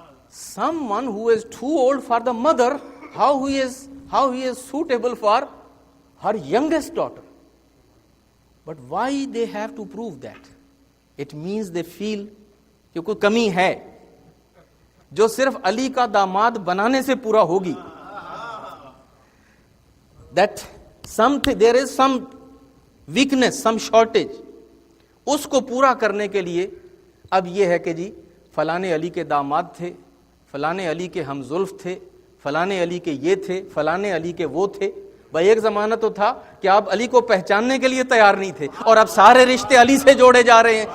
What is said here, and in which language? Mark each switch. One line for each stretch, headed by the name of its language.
English: Someone who is too old for the mother, how he is suitable for her youngest daughter. But why they have to prove that? It means they feel
Urdu: کہ کوئی کمی ہے جو صرف علی کا داماد بنانے سے پورا ہوگی.
English: That there is some weakness, some shortage.
Urdu: اس کو پورا کرنے کے لیے اب یہ ہے کہ جی فلانے علی کے داماد تھے, فلانے علی کے ہم زلف تھے, فلانے علی کے یہ تھے, فلانے علی کے وہ تھے. بھائی ایک زمانہ تو تھا کہ آپ علی کو پہچاننے کے لیے تیار نہیں تھے, اور اب سارے رشتے علی سے جوڑے جا رہے ہیں.